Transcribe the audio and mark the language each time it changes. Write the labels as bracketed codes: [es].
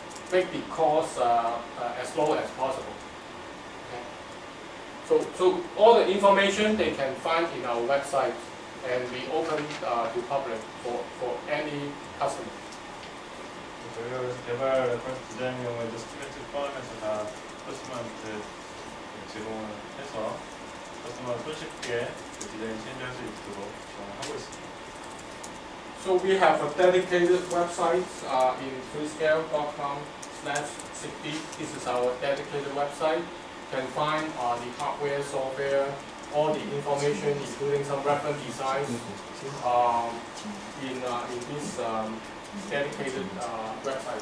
[en] Make the cost as low as possible. Okay. So all the information they can find in our website, and we open to public for any customer. [ko] 저희가 그래서 개발 레퍼런스 디자인 경우에도 스튜던트 포함해서 다 커스터머한테 제공을 해서 커스터머가 손쉽게 그 디자인 체인지할 수 있도록 지원하고 있습니다. [en] So we have a dedicated website in freescale.com/Zigbee. This is our dedicated website. You can find the hardware, software, all the information, including some reference designs, in this dedicated website.